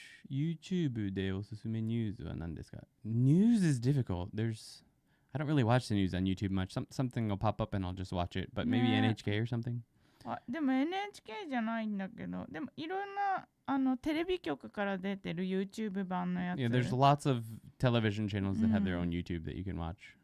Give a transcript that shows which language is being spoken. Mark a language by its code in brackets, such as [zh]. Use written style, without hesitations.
[ja] YouTube でおすすめニュースは何ですか? [en] News is difficult. I don't really watch the news on YouTube much. Something will pop up and I'll just watch it. But maybe NHK or something. [ja] でも NHK じゃないんだけど、でもいろんなテレビ局から出てる YouTube 版のやつ。 [en] Yeah, there's lots of television channels that have their own YouTube that you can watch.